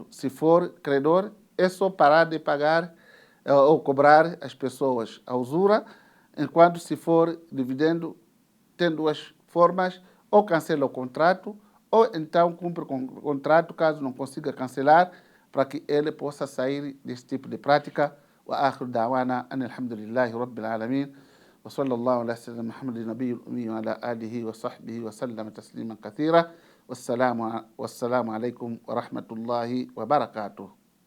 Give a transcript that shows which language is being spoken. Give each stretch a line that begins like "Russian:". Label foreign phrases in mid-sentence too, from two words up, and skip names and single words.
Portuguese: Se for credor, é só parar de pagar ou cobrar as pessoas a usura, enquanto se for dividendo, tem duas formas: ou cancela o contrato, ou então cumpre com o contrato, caso não consiga cancelar, para que ele possa sair desse tipo de prática.
Arabic: وآخر دعوانا أن الحمد لله رب العالمين وصلى الله على سيدنا محمد النبي الأمي وعلى آله وصحبه وسلم تسليما كثيرا والسلام عليكم ورحمة الله وبركاته.